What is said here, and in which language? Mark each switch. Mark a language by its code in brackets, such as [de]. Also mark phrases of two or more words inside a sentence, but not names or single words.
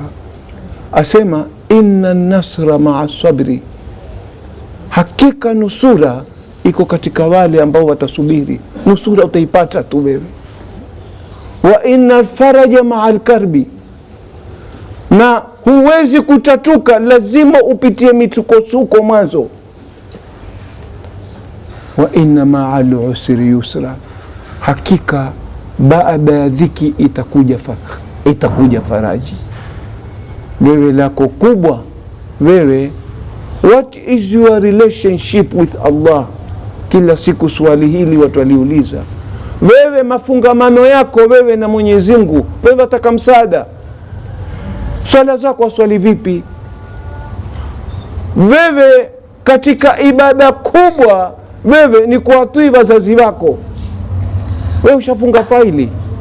[sw] Asema [ar] إن النصر مع الصبر, [sw] hakika nusura iko katika wale ambao watasubiri. Nusura utaipata tu wewe. [ar] وإن الفرج مع الكرب, [sw] na huwezi kutatuka, lazima upitie mitukosuko mwanzo. [ar] وإن مع العسر يسرا, [sw] hakika baada ya dhiki itakuja faraji. Wewe lako kubwa wewe, [en] what is your relationship with Allah? [sw] Kila siku swali hili watu waliuliza. Wewe mafungamano yako wewe na Mwenyezi Mungu, wewe wataka msaada, swala zako waswali vipi? Wewe katika ibada kubwa wewe ni kuwatii wazazi wako, wewe ushafunga faili.